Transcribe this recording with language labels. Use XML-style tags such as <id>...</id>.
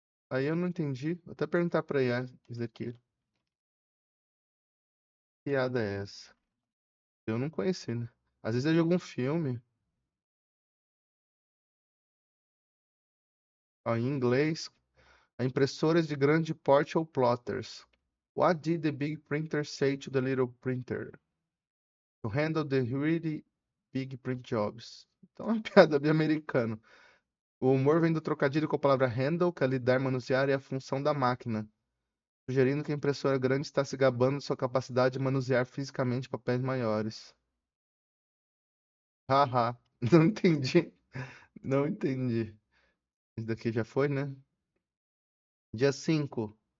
<pt>Aí eu não entendi. Vou até perguntar pra IA isso aqui. Que piada é essa? Eu não conheci, né? Às vezes é de algum filme, ó, em inglês, a impressoras de grande porte ou plotters.</pt> <en>What did the big printer say to the little printer? To handle the really big print jobs.</en> <pt>Então é uma piada bem americana. O humor vem do trocadilho com a palavra handle, que é lidar, manusear, e a função da máquina, sugerindo que a impressora grande está se gabando de sua capacidade de manusear fisicamente papéis maiores. Haha, não entendi. Não entendi. Esse daqui já foi, né? Dia 5.</pt>